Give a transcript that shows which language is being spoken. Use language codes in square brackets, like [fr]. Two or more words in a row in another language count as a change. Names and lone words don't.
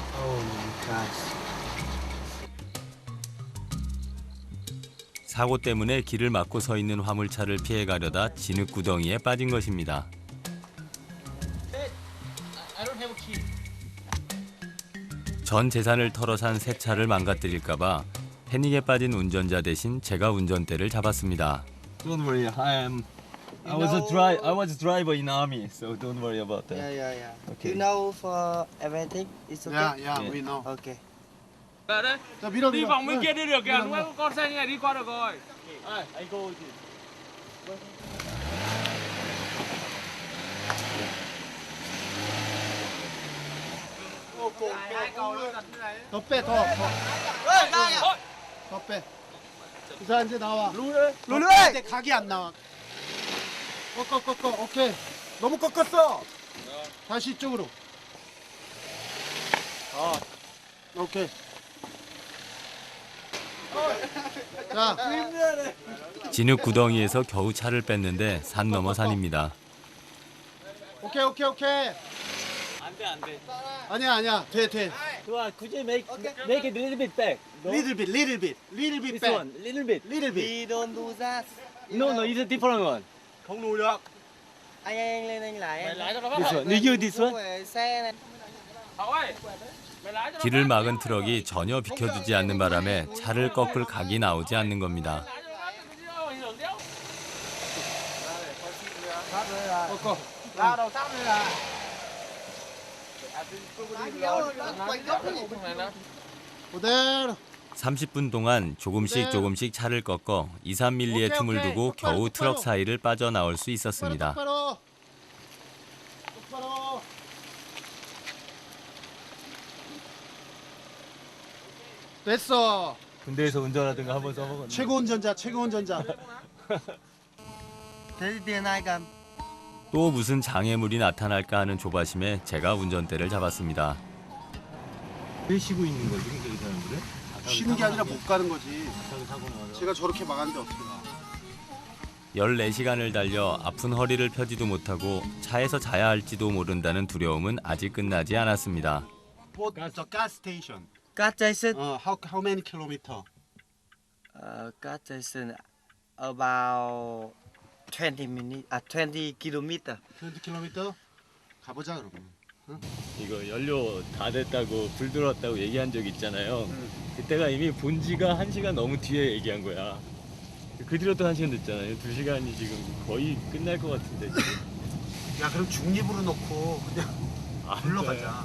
[ko] 사고 때문에 길을 막고 서 있는 화물차를 피해가려다 진흙구덩이에 빠진 것입니다. 전 재산을 털어 산 새 차를 망가뜨릴까봐 패닉에 빠진 운전자 대신 제가 운전대를 잡았습니다. [en] Don't worry, I was a driver in army, so don't worry about that. Yeah. Okay. You know for everything, it's okay. Yeah, we know. Okay. [vi] Đi vòng bên kia đi được kìa, đúng không? Con xe như này đi qua được rồi. [en] I go. [ko] 더 빼, 더. 더 빼. 자, 이제 나와. 룰을 해! 각이 안 나와. 꺾어. 오케이. 너무 꺾었어. 다시 이쪽으로. 오케이. 자. 진흙구덩이에서 겨우 차를 뺐는데 산 넘어 산입니다. 오케이. 안 돼. 아니야. 돼. 좋아, [en] could you make it a little bit back? Little bit This back. one, little bit. We don't do that. No, it's a different one. [vi] không lùi được. Anh lên anh lái. Mày lái cho nó phát [en] This [vi] rồi. [en] one, you this one. [vi] Về xe này. Hậu ơi, mày lái cho nó [ko] 길을 [vi] phát. [ko] 막은 트럭이 전혀 비켜주지 않는 바람에 차를 꺾을 각이 나오지 않는 겁니다. 꺾어. [vi] Lao đầu sắp đây là. [ko] 그대로. 30분 동안 조금씩 차를 꺾어 2, 3mm의 틈을 두고 겨우 트럭 사이를 빠져나올 수 있었습니다. 똑바로. 됐어. 군대에서 운전하던 거 한번 써먹었네. 최고 운전자. [vi] Thế thì tiền ai cầm? [ko] 또 무슨 장애물이 나타날까 하는 조바심에 제가 운전대를 잡았습니다. 왜 쉬고 있는 거지, 근데 이 사람들은? 쉬는 게 아니라 못 가는 거지. 사고 나서. 제가 저렇게 막았는데 어떻게 가? 14시간을 달려 아픈 허리를 펴지도 못하고 차에서 자야 할지도 모른다는 두려움은 아직 끝나지 않았습니다. [en] What the gas station? Gas station. How many kilometer? Gas station about 20 minutes. 20 kilometer. 20 kilometer? [ko] 가보자 그러면. 응? 이거 연료 다 됐다고 불 들어왔다고 얘기한 적 있잖아요. 그때가 이미 본지가 1시간 너무 뒤에 얘기한 거야. 그 뒤로도 1시간 됐잖아요. 2시간이 지금 거의 끝날 것 같은데 지금. 야 그럼 중립으로 놓고 그냥 굴러가자.